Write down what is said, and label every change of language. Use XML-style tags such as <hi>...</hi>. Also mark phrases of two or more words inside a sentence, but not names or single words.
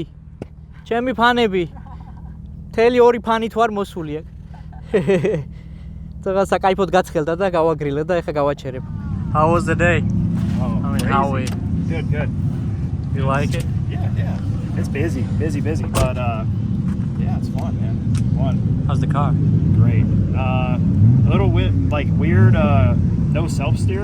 <ka>ჩემი ფანები. მთელი ორი ფანი თუ არ მოსული აქ. თორე საკაიფოდ გაცხელდა და გავაგრილე და ეხა გავაჩერებ.</ka> <en>How was the day? Oh, I mean, crazy. how we? Good. You like it? Yeah. It's busy, but yeah, it's fun, man. Fun. How's the car? Great. A little weird, no self-steer.</en>